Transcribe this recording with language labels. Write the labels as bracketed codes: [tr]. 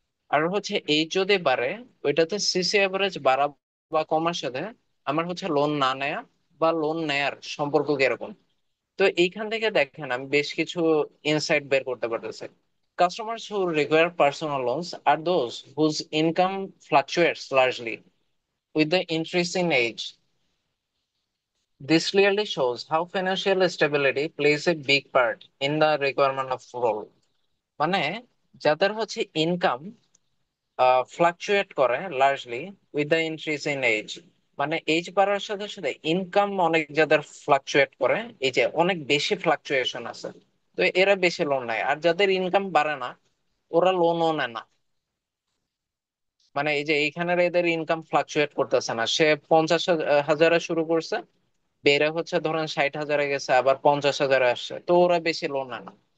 [bn] আর হচ্ছে এই যদি বাড়ে, ওইটাতে সিসি এভারেজ বাড়া বা কমার সাথে আমার হচ্ছে লোন না নেয়া বা লোন নেয়ার সম্পর্ক কিরকম। তো এইখান থেকে দেখেন আমি বেশ কিছু ইনসাইট বের করতে পারতেছি। [en] Customers who require personal loans আর those whose income fluctuates largely with the increase in age. This clearly shows how financial stability plays a big part in the requirement of role. [bn] মানে যাদের হচ্ছে income fluctuate করে [en] largely with the increase in age, [bn] মানে age বাড়ার সাথে সাথে income অনেক যাদের ফ্লাকচুয়েট করে, এই যে অনেক বেশি ফ্লাকচুয়েশন আছে, তো এরা বেশি লোন নেয়। আর যাদের ইনকাম বাড়ে না ওরা লোনও নেয় না। মানে এই যে এইখানের এদের ইনকাম ফ্লাকচুয়েট করতেছে না, সে 50,000 শুরু করছে, বেড়ে হচ্ছে ধরেন 60,000 গেছে, আবার 50,000 আসছে, তো ওরা বেশি লোন নেয় না।